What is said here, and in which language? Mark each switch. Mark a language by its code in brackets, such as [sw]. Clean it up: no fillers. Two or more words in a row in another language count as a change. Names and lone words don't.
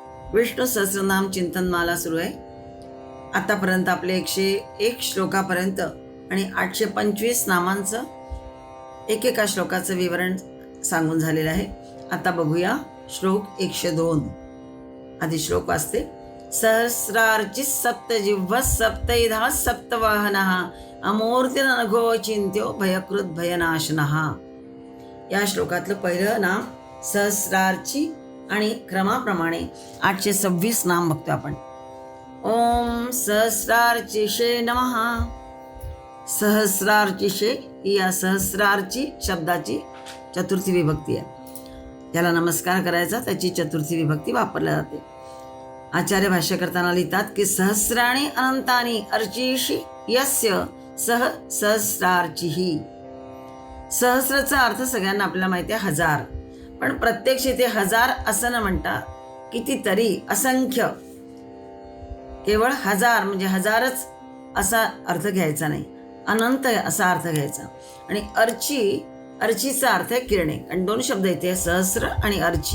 [mr] विष्णू सहस्रनाम चिंतनमाला सुरू आहे. आतापर्यंत आपले 101 श्लोकापर्यंत आणि 825 नामांचं एकेका श्लोकाचं विवरण सांगून झालेलं आहे. आता बघूया श्लोक 102. आधी श्लोक वाचते. [sa] सहस्रार्चिः सप्तजिह्वः सप्तैधा सप्तवाहनः अमूर्तिर्नघो चिंत्यो भयकृत भयनाशनः. [mr] या श्लोकातलं पहिलं नाम सहस्रार्ची आणि क्रमाप्रमाणे 826 नाम बघतो आपण. [sa] ओम सहस्रार्चिषे नमः. [mr] सहस्रार्चिषे ही या सहस्रार्ची शब्दाची चतुर्थी विभक्ती आहे. याला नमस्कार करायचा, त्याची चतुर्थी विभक्ती वापरली जाते. आचार्य भाष्य करताना लिहितात की [sa] सहस्राणी अनंतानी अर्चिषि यस्य सह सहस्रार्चिही. [mr] सहस्राचा अर्थ सगळ्यांना आपल्याला माहिती आहे, हजार. पण प्रत्यक्ष इथे हजार असं न म्हणता कितीतरी, असंख्य, केवळ हजार म्हणजे हजारच असा अर्थ घ्यायचा नाही, अनंत असा अर्थ घ्यायचा. आणि अर्चीचा अर्थ आहे किरणे. आणि दोन शब्द इथे, सहस्र आणि अर्ची.